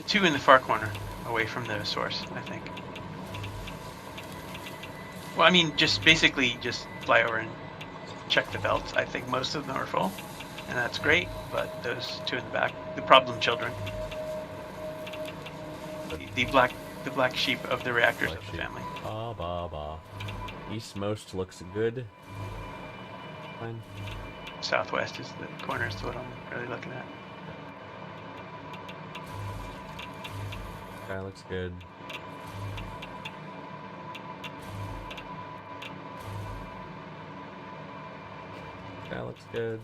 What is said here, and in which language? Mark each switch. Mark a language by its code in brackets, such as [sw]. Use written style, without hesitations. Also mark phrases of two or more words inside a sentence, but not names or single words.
[en] The 2 in the far corner, away from the source, I think. Well, I mean, just basically just fly over and check the belts. I think most of them are full, and that's great. But those 2 in the back, the problem children, the black sheep of the reactors Black of the sheep. family. Ba ba ba. Eastmost looks good. Fine. Southwest is the corner, is what I'm really looking at. Sky looks good. Sky looks good.